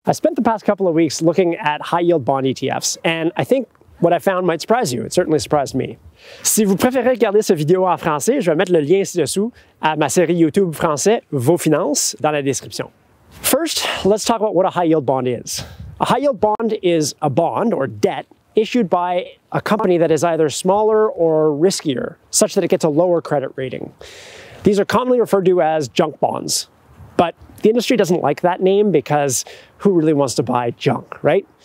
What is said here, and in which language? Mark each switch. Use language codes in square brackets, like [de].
[en] I spent the past couple of weeks looking at high-yield bond ETFs, and I think what I found might surprise you. It certainly surprised me. [fr] Si vous préférez regarder cette vidéo en français, je vais mettre le lien ci-dessous à ma série YouTube français, Vos finances, dans la description. [en] First, let's talk about what a high-yield bond is. A high-yield bond is a bond, or debt, issued by a company that is either smaller or riskier, such that it gets a lower credit rating. These are commonly referred to as junk bonds. But the industry doesn't like that name because who really wants to buy junk, right?